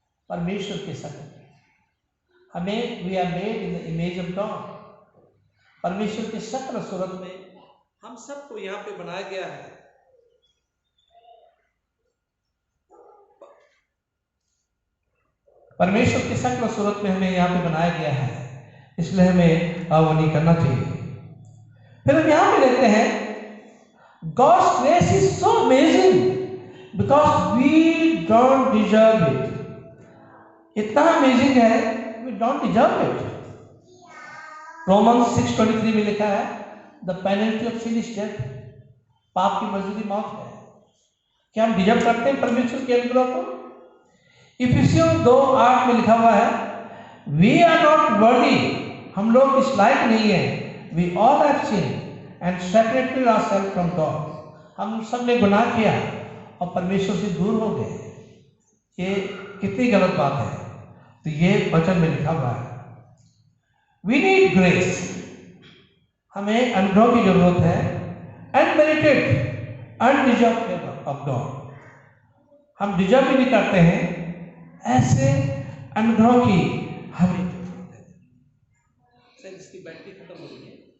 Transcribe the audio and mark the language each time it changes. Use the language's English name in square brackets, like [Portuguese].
[Hindi] परमेश्वर की शक्ल हमें, [English] we are made in the image of God, [Hindi] परमेश्वर की शक्ल सूरत में हम सबको यहाँ पे बनाया गया है। परमेश्वर की शक्ल सूरत में हमें यहाँ पे बनाया गया है, इसलिए हमें वो नहीं करना चाहिए। फिर हम यहाँ पे देखते हैं [English] God's grace is so amazing because we don't deserve it. [Hindi] इतना अमेजिंग है, [English] we don't deserve it. Romans 6:23 [Hindi] में लिखा है [English] The penalty of sin is death. [Hindi] पाप की मजदूरी मौत है। क्या हम डिजर्व करते हैं परमेश्वर के अनुग्रह को? इफिसियों 2:8 में लिखा हुआ है [English] We are not worthy. [Hindi] हम लोग इस लायक नहीं है। [English] We all have sinned and separated ourselves from God. [Hindi] हम सब ने गुनाह किया और परमेश्वर से दूर हो गए। ये कितनी गलत बात है। तो ये वचन में लिखा हुआ है [English] We need grace. [Hindi] हमें अनुग्रह की जरूरत है। [English] Unmerited, undeserved favor of God. [Hindi] हम डिजर्व भी नहीं करते हैं, ऐसे अनुग्रह की हमें जरूरत है। सर, इसकी बैटरी खत्म हो गई है।